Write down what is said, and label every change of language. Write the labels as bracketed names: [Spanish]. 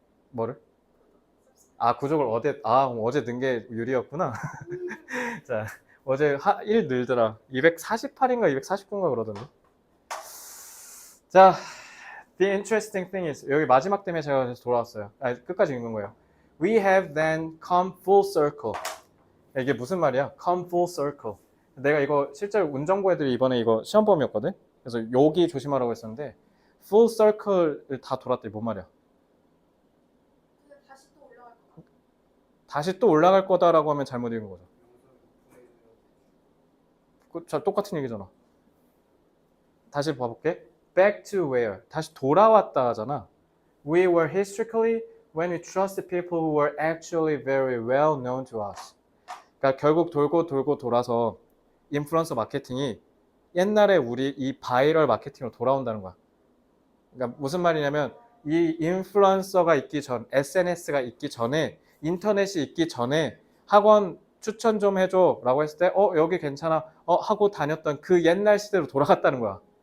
[Korean] 뭐를? 구족을 어제 넣은 게 유리였구나. 자, 어제 1 늘더라. 248인가 249인가 그러던데. 자, [English] the interesting thing is [Korean] 여기 마지막 때문에 제가 돌아왔어요. 끝까지 읽는 거예요. [English] We have then come full circle. [Korean] 이게 무슨 말이야? [English] come full circle. [Korean] 내가 이거 실제로 운전고 애들이 이번에 이거 시험범이었거든. 그래서 여기 조심하라고 했었는데 full circle을 다 돌았더니 뭔 말이야? 근데 다시 또 올라갈 것 같아. 다시 또 올라갈 거다라고 하면 잘못 읽은 거죠. 자, 똑같은 얘기잖아. 다시 봐볼게. [English] Back to where? [Korean] 다시 돌아왔다 하잖아. [English] We were historically when we trusted people who were actually very well known to us. [Korean] 그러니까 결국 돌고 돌고 돌아서 인플루언서 마케팅이 옛날에 우리 이 바이럴 마케팅으로 돌아온다는 거야. 그러니까 무슨 말이냐면 이 인플루언서가 있기 전, SNS가 있기 전에, 인터넷이 있기 전에 학원 추천 좀 해줘 라고 했을 때 여기 괜찮아 하고 다녔던 그 옛날 시대로 돌아갔다는 거야.